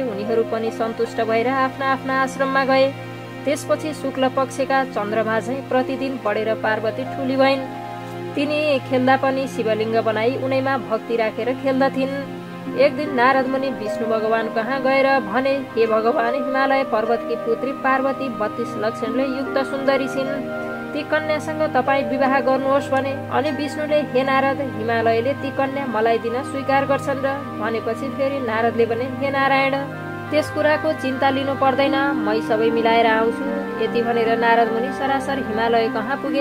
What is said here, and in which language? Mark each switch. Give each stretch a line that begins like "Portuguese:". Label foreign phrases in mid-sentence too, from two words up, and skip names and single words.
Nepali: उनीहरू पनि सन्तुष्ट भएर आफ्ना आफ्ना आश्रममा गए। त्यसपछि शुक्ल पक्षका चन्द्रमा झैं प्रतिदिन बढेर पार्वती ठुली भइन्। तिनी खेल्दा पनि शिवलिङ्ग बनाई उनैमा भक्ति राखेर खेल्दथिन्। एक दिन नारद मुनि विष्णु भगवान कहाँ गएर भने, हे भगवान, हिमालय पर्वतकी पुत्री पार्वती 32 लक्षणले युक्त सुन्दरी छिन्। ती कन्यासँग तपाईँ विवाह गर्नुहोस् भने। अनि विष्णुले, हे नारद, हिमालयले ती कन्या मलाई दिन स्वीकार गर्छन् र भनेपछि फेरि नारदले भने, हे नारायण, त्यस कुराको चिन्ता लिनु पर्दैन, मै सबै मिलाएर आउँछु। यति भनेर नारद मुनि सरासर हिमालय कहाँ पुगे।